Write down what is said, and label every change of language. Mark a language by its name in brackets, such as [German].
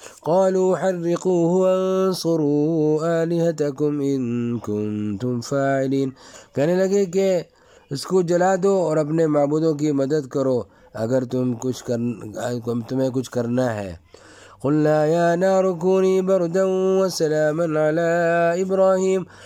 [Arabic] قالوا حرقوه وانصروا آلهتكم إن كنتم فاعلين، [Urdu] کہنے لگے کہ اس کو جلا دو اور اپنے معبودوں کی مدد کرو اگر تمہیں کچھ کرنا ہے. [Arabic] قلنا يا نار كوني بردا وسلاما على ابراهيم،